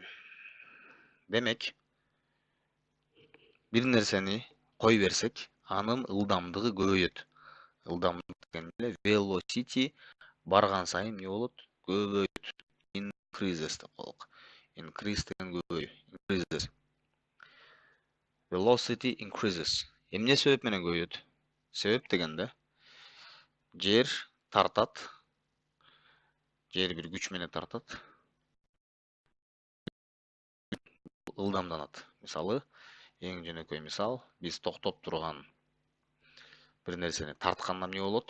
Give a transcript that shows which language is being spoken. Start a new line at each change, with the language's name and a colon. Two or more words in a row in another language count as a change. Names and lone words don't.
Kyrgyz: Демек, бир нерсени кой берсек, анын ылдамдыгы көбөйөт. Ылдамдык деген эле velocity барган сайын эмне болот? Көбөйөт. Increases деп коелук. Increase деген көбөйүү. Increases.
English: Velocity increases.
Kyrgyz: Эмне себеп менен көбөйөт? Себеп дегенде жер тартат. Жер бир күч менен тартат. Ылдамданат. Мисалы, эң жөнөкөй мисал, биз токтоп турган бир нерсени тартканда эмне болот?